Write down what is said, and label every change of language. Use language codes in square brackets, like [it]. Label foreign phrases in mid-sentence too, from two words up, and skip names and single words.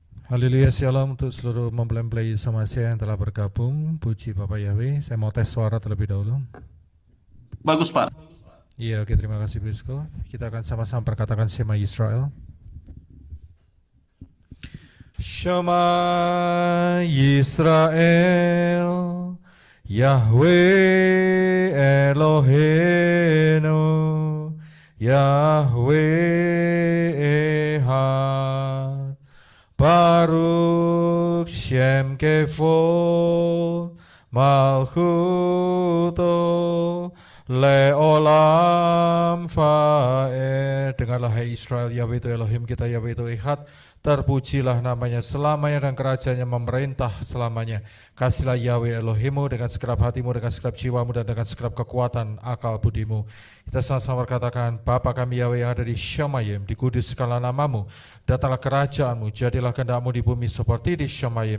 [id] Haleluya, shalom untuk seluruh mempelai Somasia yang telah bergabung. Puji Bapak Yahweh. Saya mau tes suara terlebih dahulu. Bagus, Pak. Iya, oke, terima kasih Brisco. Kita akan sama-sama perkatakan [he] שמע ישראל. שמע ישראל יהוה אלהינו יהוה אחד ברוך שם כבוד מלכותו לעולם ועד. [id] Dengarlah hai Israel, Yahweh itu Elohim kita, Yahweh itu Ehad. Terpujilah namanya selamanya dan kerajaannya memerintah selamanya. Kasihlah Yahweh Elohimu dengan segenap hatimu, dengan segenap jiwamu, dan dengan segenap kekuatan akal budimu. Kita sama-sama berkatakan, Bapa kami Yahweh yang ada di Shamayim, dikuduskanlah namamu, datanglah kerajaanmu, jadilah kehendakmu di bumi seperti di Shamayim.